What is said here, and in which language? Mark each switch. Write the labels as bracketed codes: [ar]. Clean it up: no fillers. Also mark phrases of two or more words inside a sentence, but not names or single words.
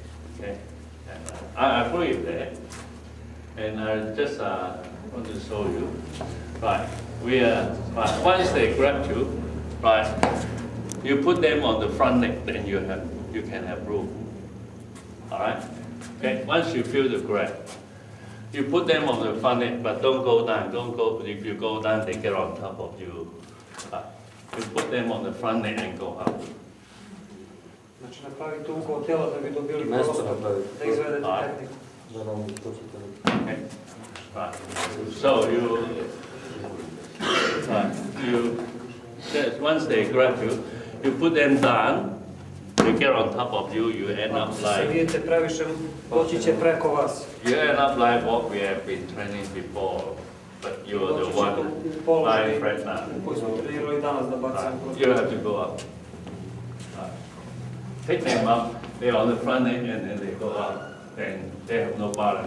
[en] Okay, and I agree with that. And I just want to show you, right, right, once they grab you, right, you put them on the front neck, then you can have room. All right, okay, once you feel the grab, you put them on the front neck, but don't go down, don't go, if you go down, they get on top of you. You put them on the front neck and go up. [sr] Znači napravite ugao tela da bi dobili prostor da izvedete tehniku. [en] Okay. Right. So once they grab you, you put them down, they get on top of you, you end up like... [sr] Vidite previše, doći će preko vas. [en] You end up like what we have been training before, but you're the one lying right now. You have to go up. Pick them up, they're on the front end and then they go up. Then they have no balance.